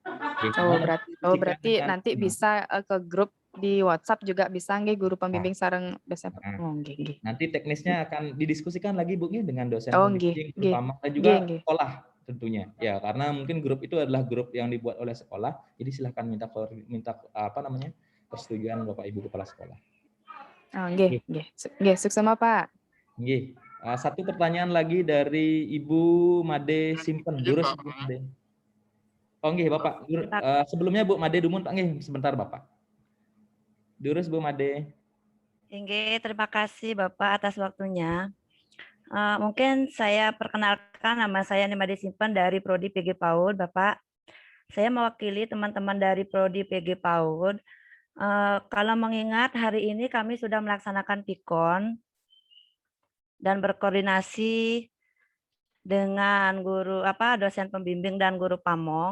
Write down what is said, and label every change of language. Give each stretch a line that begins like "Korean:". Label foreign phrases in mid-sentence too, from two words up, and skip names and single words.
Indonesian: Berarti nanti bisa ke grup di WhatsApp juga bisa nggih guru pembimbing sareng dosen. Nanti teknisnya akan didiskusikan lagi Bu dengan dosen pembimbing guru pamong dan juga sekolah tentunya. Ya, karena mungkin grup itu adalah grup yang dibuat oleh sekolah, jadi silahkan minta persetujuan Bapak Ibu kepala sekolah.
Balinese: Nggih, suksema Pak.
Indonesian: Nggih. Satu pertanyaan lagi dari Ibu Made Simpen. Durus Ibu Made. Oh nggih Bapak. Sebelumnya Bu Made Dumun Pak nggih sebentar Bapak. Durus Bu Made. Inge, terima kasih Bapak atas waktunya. Mungkin saya perkenalkan, nama saya Nimade Simpen dari Prodi PG PAUD, Bapak. Saya mewakili teman-teman dari Prodi PG PAUD. Kalau mengingat hari ini kami sudah melaksanakan PIKON dan berkoordinasi dengan guru dosen pembimbing dan guru pamong.